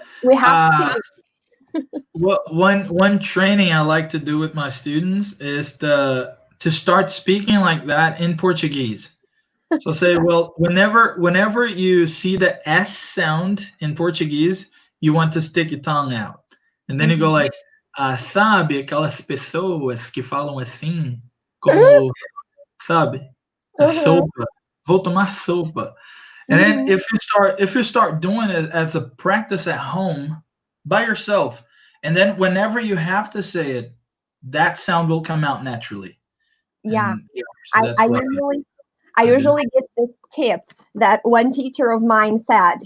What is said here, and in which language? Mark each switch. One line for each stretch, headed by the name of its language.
English: We have to. One training I like to do with my students is to start speaking like that in Portuguese. So say, well, whenever you see the S sound in Portuguese, you want to stick your tongue out. And then you go like,
Portuguese: sabe, aquelas pessoas que falam assim, como, sabe, a sopa, vou tomar sopa.
English: And then if you start doing it as a practice at home by yourself, and then whenever you have to say it, that sound will come out naturally. Yeah. And, so I usually get this tip that one teacher of mine said.